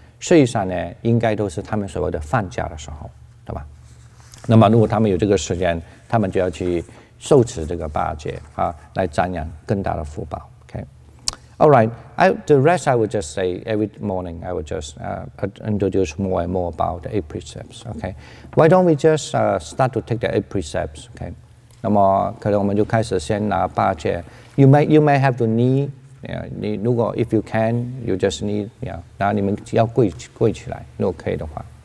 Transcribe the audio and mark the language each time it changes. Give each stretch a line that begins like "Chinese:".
Chinese: 实际上呢，应该都是他们所谓的放假的时候，对吧？那么如果他们有这个时间，他们就要去受持这个8戒啊，来瞻仰更大的福报。
English: Okay. All right. The rest I would just say every morning. I would just introduce more and more about the 8 precepts. Okay. Why don't we just start to take the 8 precepts? Okay.
Chinese: 那么可能我们就开始先拿8戒。
English: You may have to knee.
Chinese: 你如果
English: if you can, you just knee.
Chinese: 然后你们要跪起来，如果可以的话。